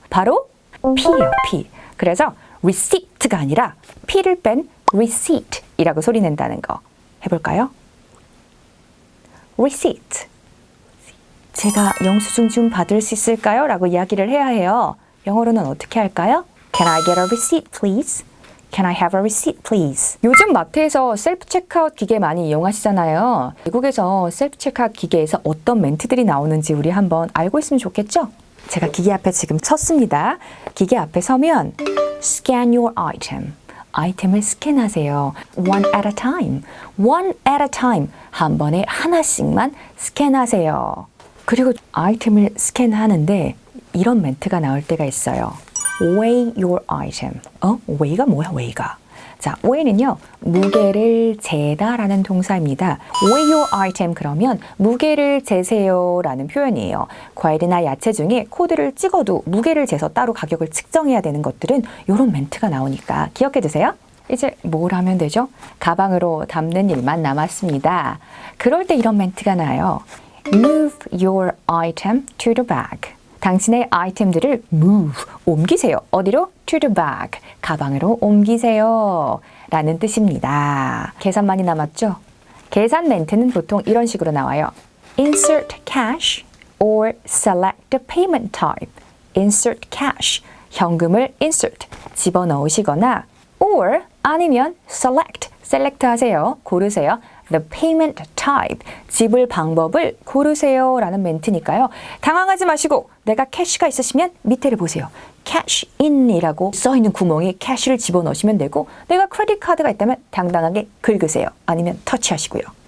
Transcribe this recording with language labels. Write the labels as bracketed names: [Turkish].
[Korean] 바로 P예요, P. 그래서 receipt가 아니라 P를 뺀 receipt이라고 소리 낸다는 거. 해볼까요? receipt. 제가 영수증 좀 받을 수 있을까요? 라고 이야기를 해야 해요. 영어로는 어떻게 할까요? [English] Can I get a receipt, please? Can I have a receipt, please? [Korean] 요즘 마트에서 셀프 체크아웃 기계 많이 이용하시잖아요. 미국에서 셀프 체크아웃 기계에서 어떤 멘트들이 나오는지 우리 한번 알고 있으면 좋겠죠? 제가 기계 앞에 지금 섰습니다. 기계 앞에 서면 [English] Scan your item. [Korean] 아이템을 스캔하세요. [English] One at a time. One at a time. [Korean] 한 번에 하나씩만 스캔하세요. 그리고 아이템을 스캔하는데 이런 멘트가 나올 때가 있어요. [English] Weigh your item. [Korean] weigh가 뭐야, weigh가? 자, weigh는요, 무게를 재다라는 동사입니다. [English] Weigh your item [Korean] 그러면 무게를 재세요라는 표현이에요. 과일이나 야채 중에 코드를 찍어도 무게를 재서 따로 가격을 측정해야 되는 것들은 이런 멘트가 나오니까 기억해 두세요. 이제 뭘 하면 되죠? 가방으로 담는 일만 남았습니다. 그럴 때 이런 멘트가 나요. [English] Move your item to the bag. [Korean] 당신의 아이템들을 move, 옮기세요. 어디로? [English] To the bag, [Korean] 가방으로 옮기세요. 라는 뜻입니다. 계산만이 남았죠? 계산 멘트는 보통 이런 식으로 나와요. [English] Insert cash or select the payment type. Insert cash, [Korean] 현금을 insert, 집어넣으시거나 or 아니면 select 하세요. 고르세요. [English] The payment type, [Korean] 지불 방법을 고르세요 라는 멘트니까요. 당황하지 마시고 내가 캐시가 있으시면 밑에를 보세요. Cash in이라고 써있는 구멍에 캐시를 집어넣으시면 되고 내가 크레딧 카드가 있다면 당당하게 긁으세요. 아니면 터치하시고요.